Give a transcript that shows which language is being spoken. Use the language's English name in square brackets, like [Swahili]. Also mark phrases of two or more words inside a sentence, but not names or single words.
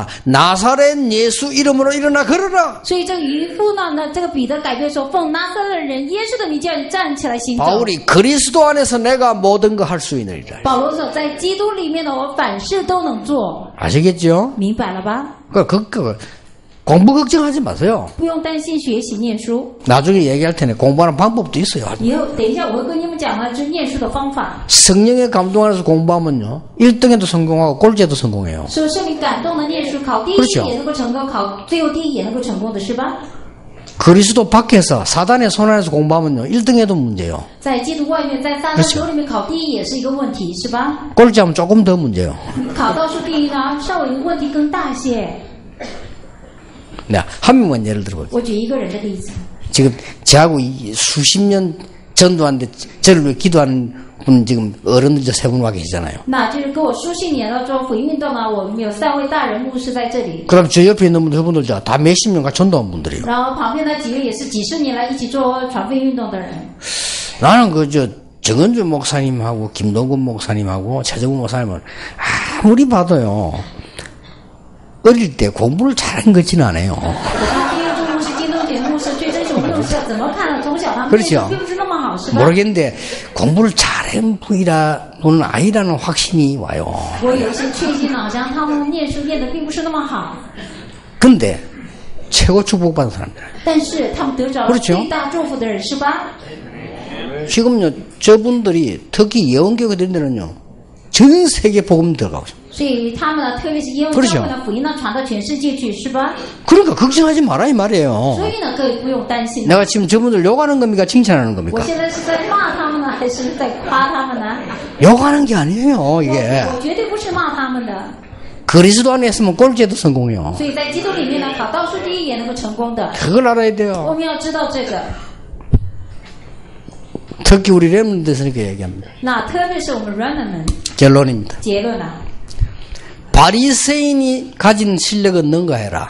[Korean] 나사렛 예수 이름으로 일어나 걸어라. [Chinese] 所以这个渔夫呢，这个彼得改变说，奉拿撒勒人耶稣的名叫你站起来行走。 [Korean] 바울이 그리스도 안에서 내가 모든 거 할 수 있느니라. [Chinese] 保罗说，在基督里面呢，我凡事都能做， [Korean] 아시겠죠? [Chinese] 明白了吧？ [Korean] 공부 걱정하지 마세요. [Chinese] 不用担心学习念书。 [Korean] 나중에 얘기할 테니 공부하는 방법도 있어요. [Chinese] 以后等一下我会跟你们讲呢，就是念书的方法。 [Korean] 성령의 감동 안에서 공부하면요 1등에도 성공하고 꼴찌에도 성공해요. [Chinese] 受圣灵感动的念书，考第一也能够成功，考最后第一也能够成功的是吧？ [Korean] 그리스도 밖에서 사단의 손 안에서 공부하면요 1등에도 문제예요. [Chinese] 在基督外面，在撒旦手里面考第一也是一个问题，是吧？ [Korean] 꼴찌하면 조금 더 문제예요. [Chinese] 考倒数第一呢，稍微问题更大些。 [Korean] 네, 한 명만 예를 들어볼게요. [Chinese] 我举一个人的例子， [Korean] 지금 저하고 수십 년 전도하는데 저를 위해 기도하는 분 지금 어른들 저 세 분 와 계시잖아요. [Chinese] 那就是跟我书信年了做福音运动呢，我们有3位大人牧师在这里， [Korean] 그럼 저 옆에 있는 분들 저분들 다 몇십 년간 전도한 분들이에요. [Chinese] 然后旁边的几位也是几十年来一起做传福音运动的人。 [Korean] 나는 정은주 목사님하고 김동근 목사님하고 최정우 목사님은 아무리 봐도요 어릴 때 공부를 잘한 것 같지는 않아요. [Chinese] 我看丁佑柱牧师、金东杰牧师、崔真雄牧师怎么看呢？从小他们念书 [Korean] 그렇죠 [Chinese] 并不是那么好，是吧？ [Korean] 모르겠는데 공부를 잘한 분은 아니라는 확신이 와요. [Chinese] 我有一些确信，好像他们念书念的并不是那么好， [Korean] 근데 최고 축복받은 사람들. [Chinese] 但是他们得着了 [Korean] 그렇죠 [Chinese] 最大祝福的人，是吧？ [Korean] 지금요 저분들이 특히 예언교회 된 데는요 전 세계 복음 들어가고 있어요. [Chinese] 所以他们呢，特别是耶稣教会的福音呢，传到全世界去，是吧？ [Korean] 그러니까 걱정하지 마라 이 말이에요. [Chinese] 所以呢，各位不用担心。 [Korean] 내가 지금 저분들 욕하는 겁니까 칭찬하는 [Chinese] 我 [Korean] 겁니까? [Chinese] 现在是在骂他们呢，还是在夸他们呢？ [Korean] 욕하는 게 아니에요 이게. [Chinese] 我绝对不是骂他们的。 [Korean] 그리스도 안에 있으면 꼴찌도 성공해요. [Chinese] 所以在基督里面呢，考倒数第一也能够成功的。 [Korean] 그걸 알아야 [Chinese] 我 [Korean] 돼요. [Chinese] 们要知道这个。 [Korean] 특히 우리 렘넌트에서 이렇게 얘기합니다. [Chinese] 那特别是我们 Remnant [Korean] 결론입니다. [Chinese] 结论啊， [Korean] 바리새인이 가진 실력은 능가해라.